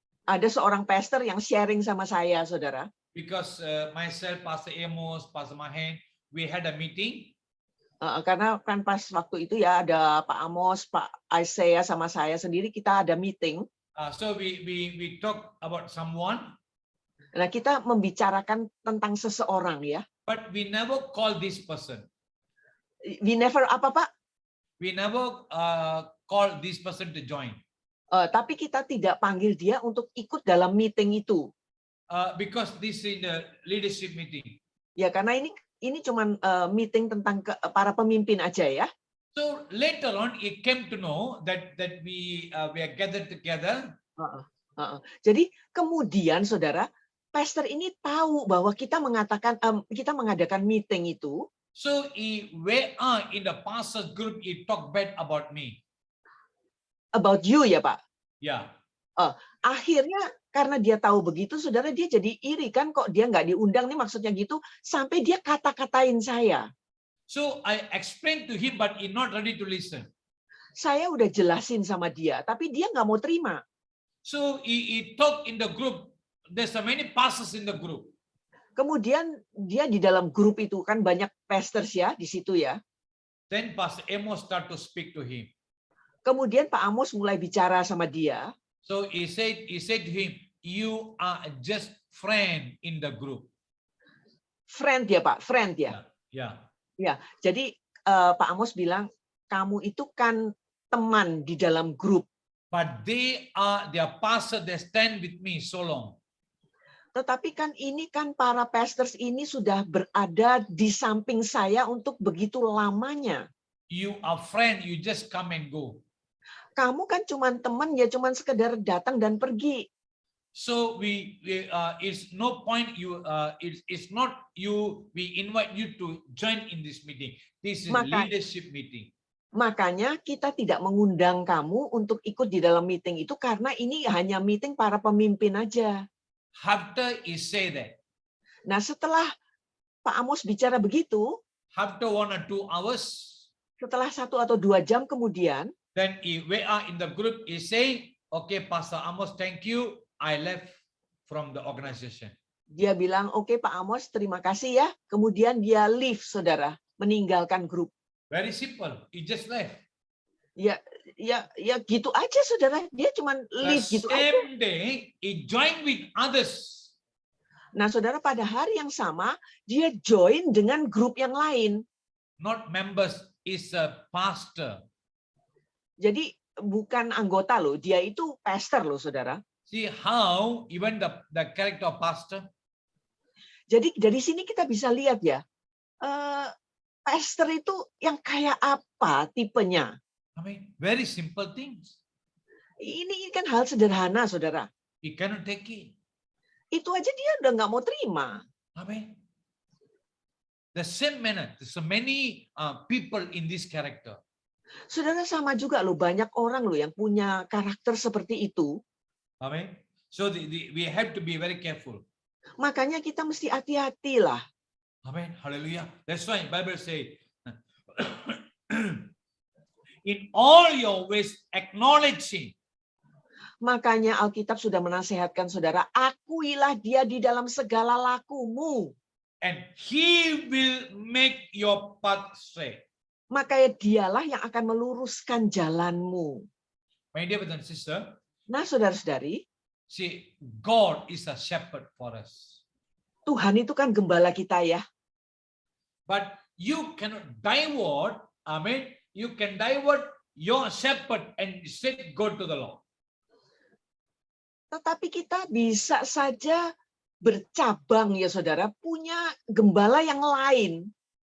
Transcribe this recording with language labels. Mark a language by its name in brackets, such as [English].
[Indonesian] Ada seorang pastor yang sharing sama saya, saudara. [English] Because myself, Pastor Amos, Pastor Mahen, we had a meeting. [Indonesian] Karena kan pas waktu itu ya ada Pak Amos, Pak Isaiah sama saya sendiri, kita ada meeting. [English] So we talk about someone. [Indonesian] Nah, kita membicarakan tentang seseorang ya. [English] But we never call this person. We never [Indonesian] apa Pak? [English] We never call this person to join. [Indonesian] Tapi kita tidak panggil dia untuk ikut dalam meeting itu. [English] Because this is the leadership meeting. [Indonesian] Ya, karena ini cuma meeting tentang para pemimpin aja ya. [English] So later on, it came to know that we are gathered together. [Indonesian] Jadi kemudian, saudara, pastor ini tahu bahwa kita mengadakan meeting itu. [English] So he in the pastor's group, he talk bad about me. About you [Indonesian] ya Pak? [English] Yeah. [Indonesian] Akhirnya karena dia tahu begitu, saudara, dia jadi iri kan, kok dia nggak diundang nih, maksudnya gitu, sampai dia kata-katain saya. [English] So I explained to him, but he not ready to listen. [Indonesian] Saya udah jelasin sama dia, tapi dia nggak mau terima. [English] So he talk in the group. There's so many pastors in the group. [Indonesian] Kemudian dia di dalam grup itu kan banyak pastors ya di situ ya. [English] Then Pastor Amos start to speak to him. [Indonesian] Kemudian Pak Amos mulai bicara sama dia. [English] So he said to him, you are just friend in the group. Friend [Indonesian] ya Pak, [English] friend [Indonesian] ya. [English] Yeah. [Indonesian] Ya, jadi Pak Amos bilang, kamu itu kan teman di dalam grup. [English] But they are their pastor, they stand with me so long. [Indonesian] Tetapi kan ini kan para pastors ini sudah berada di samping saya untuk begitu lamanya. [English] You are friend, you just come and go. [Indonesian] Kamu kan cuman teman ya, cuman sekedar datang dan pergi. [English] So it's no point it's not you. We invite you to join in this meeting. This is [Indonesian] Maka- [English] leadership meeting. [Indonesian] Makanya kita tidak mengundang kamu untuk ikut di dalam meeting itu karena ini hanya meeting para pemimpin aja. [English] After he say that, [Indonesian] Nah, setelah Pak Amos bicara begitu, [English] after 1 or 2 hours, [Indonesian] setelah 1 atau 2 jam kemudian, [English] then we are in the group. He say, "Okay, Pastor Amos, thank you. I left from the organization." [Indonesian] dia bilang, "Oke, Pak Amos, terima kasih ya." Kemudian dia [English] leave, [Indonesian] saudara, meninggalkan grup. [English] Very simple. He just left. [Indonesian] Ya gitu aja, saudara. Dia cuma [English] The leave [Indonesian] gitu aja. [English] same day, he joined with others. [Indonesian] Nah, saudara, pada hari yang sama, dia [English] join [Indonesian] dengan grup yang lain. [English] Not members, is a pastor. [Indonesian] Jadi bukan anggota loh, dia itu pastor loh, saudara. [English] See how even the character of pastor. [Indonesian] Jadi dari sini kita bisa lihat ya, pastor itu yang kayak apa tipenya. [English] I mean, very simple things. [Indonesian] Ini kan hal sederhana, saudara. [English] He cannot take it. [Indonesian] Itu aja dia udah nggak mau terima. [English] I mean, the same manner. There's so many people in this character. [Indonesian] Saudara, sama juga loh, banyak orang loh yang punya karakter seperti itu. [English] I mean, so we have to be very careful. [Indonesian] Makanya kita mesti hati-hati lah. [English] Amen. Hallelujah. That's why Bible say, in all your ways acknowledging. [Indonesian] Makanya Alkitab sudah menasehatkan saudara, akuilah dia di dalam segala lakumu. [English] And he will make your path straight. [Indonesian] Makanya dialah yang akan meluruskan jalanmu. [English] My dear brother and sister, [Indonesian] Nah, saudara-saudari, [English] see, God is a shepherd for us. [Indonesian] Tuhan itu kan gembala kita ya. [English] But you cannot divert, amen. You can divert your shepherd and instead go to the Lord. [Indonesian] Tetapi kita bisa saja bercabang ya saudara, punya gembala yang lain.